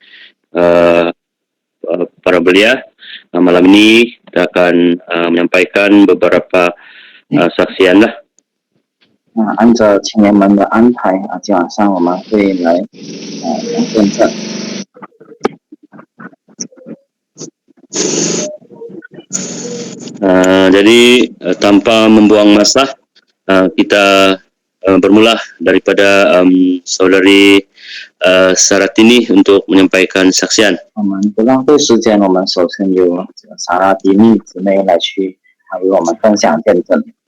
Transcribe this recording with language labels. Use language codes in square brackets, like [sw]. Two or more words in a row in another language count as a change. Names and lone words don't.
[ms] para belia, malam ini kita akan menyampaikan beberapa saksian lah. [zh] 按照青年们的安排今晚上我们会来讲见证。 [ms] Jadi tanpa membuang masa, kita bermula daripada saudari Saratini untuk menyampaikan saksian. [zh] 我们不浪费时间，我们首先由萨拉迪尼姊妹来去为我们分享见证。